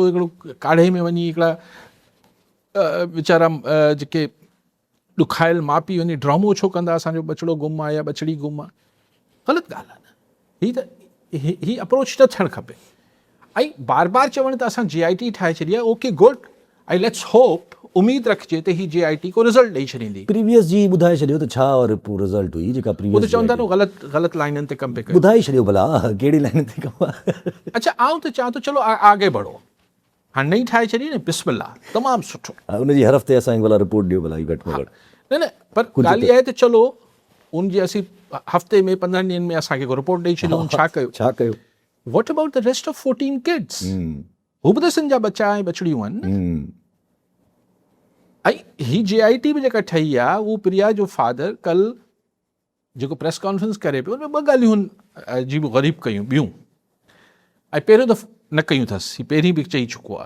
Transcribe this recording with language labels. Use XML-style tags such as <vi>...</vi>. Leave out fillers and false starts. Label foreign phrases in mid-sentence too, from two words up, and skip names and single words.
<sd>हिकिड़ो काढ़े में वञी हिकिड़ा वीचारा जेके ॾुखायल माउ पीउ वञी ड्रामो छो कंदा असांजो बचिड़ो गुम आहे या बचिड़ी गुम आहे? ग़लति ॻाल्हि आहे न। हीअ त ही अप्रोच न थियणु खपे। ऐं बार बार चवण त असां JIT ठाहे छॾी आहे,</sd> <en>OK good, ऐं let's hope,</en> <sd>उमेद रखिजे त ही JIT को रिज़ल्ट ॾेई छॾींदी। प्रीवियस जी ॿुधाए छॾियो त छा और पोइ रिज़ल्ट हुई जेका उहो त प्रीवियस चवनि था न ग़लति लाइननि ते कम पिया कयो। ॿुधाए छॾियो भला कहिड़ी लाइन ते कमु आहे। अच्छा, आउं त चवां थो</sd> <ur>چلو آگے بڑھو,</ur> <sd>हाणे नई ठाहे छॾी न, बिस्मिल्लाह, तमामु सुठो। उनजी हर हफ़्ते असांखे भला रिपोर्ट ॾियो भला घटि में घटि। न पर ॻाल्हि इहा आहे त चलो उनजी असीं हफ़्ते में 15 ॾींहंनि में असांखे को रिपोर्ट ॾेई छॾियूं, छा कयो?</sd> <en>What about the rest of 14 kids?</en> <sd>हू बि त सिंध जा बच्चा ऐं बछड़ियूं आहिनि। ऐं ही JIT बि जेका ठही आहे, उहो प्रिया जो फादर कल जेको</sd> <en>press conference</en> <sd>करे पियो, उनमें 2 ॻाल्हियूं हुन जी बि ग़रीब कयूं ॿियूं, ऐं पहिरियों दफ़ो न कयूं अथसि, ही पहिरीं बि चई चुको आहे।</sd>